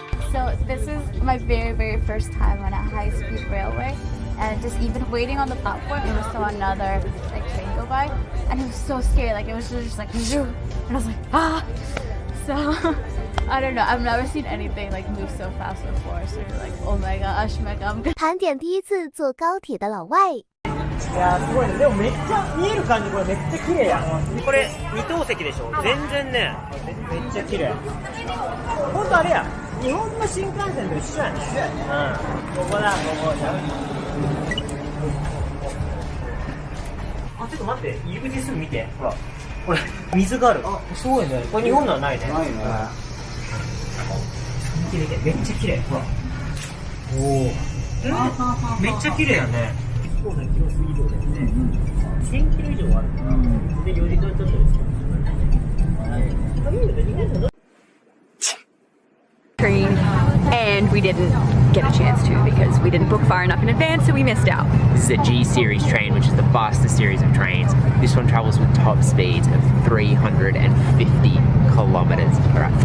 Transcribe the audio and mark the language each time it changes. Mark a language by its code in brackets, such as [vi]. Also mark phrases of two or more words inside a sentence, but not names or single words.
[en] So this is my very first time on a high-speed railway, and just even waiting on the platform, it was saw another like train go by, and it was so scary. Like it was just like, and I was like, ah. So I don't know. I've never seen anything like move so fast before. So you're like, oh my gosh, my God. [zh] 盘点第一次坐高铁的老外。 [ja] いやすごいね。でもめっちゃ見える感じこれめっちゃ綺麗やん。これ二等席でしょ。全然ね。めっちゃ綺麗。本当あれや。日本の新幹線と一緒やね。ここだここ。あちょっと待って入り口すぐ見て。ほらこれ水がある。あすごいね。これ日本のはないね。ないね。めっちゃ綺麗。ほら。おお。めっちゃ綺麗やね。そうだね、キロ数以上だよね。1000キロ以上あるから、で4時間ちょっとですよ。 [en] Train, and we didn't get a chance to because we didn't book far enough in advance, so we missed out. This is a G series train, which is the fastest series of trains. This one travels with top speeds of 350 kilometers per hour.